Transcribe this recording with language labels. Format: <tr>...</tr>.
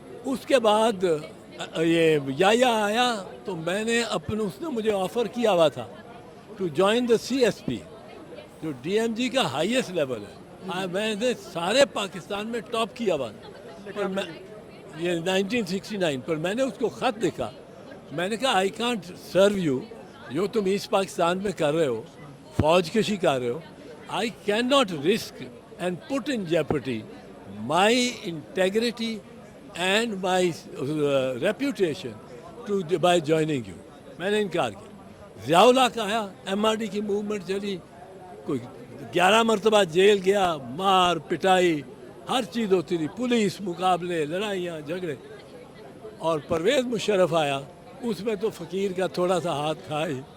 <ur>اس کے بعد یہ یا آیا تو میں نے اس نے مجھے آفر کیا ہوا تھا</ur> <en>to join the</en> <ur>CSP، جو DMG کا ہائیسٹ لیول ہے. میں نے سارے پاکستان میں ٹاپ کیا ہوا تھا، پر میں یہ 1969 پر میں نے اس کو خط لکھا. میں نے کہا</ur> <en>I can't serve you,</en> <ur>جو تم ایسٹ پاکستان میں کر رہے ہو، فوج کشی کر رہے ہو.</ur> <en>I cannot risk and put in jeopardy my integrity and my reputation by joining you.</en> <ur>میں نے انکار کیا. ضیاء اللہ کا آیا، MRD کی موومنٹ چلی، کوئی 11 مرتبہ جیل گیا، مار پٹائی ہر چیز ہوتی تھی، پولیس مقابلے، لڑائیاں جھگڑے. اور پرویز مشرف آیا، اس میں تو فقیر کا تھوڑا سا ہاتھ کھا ہی.</ur>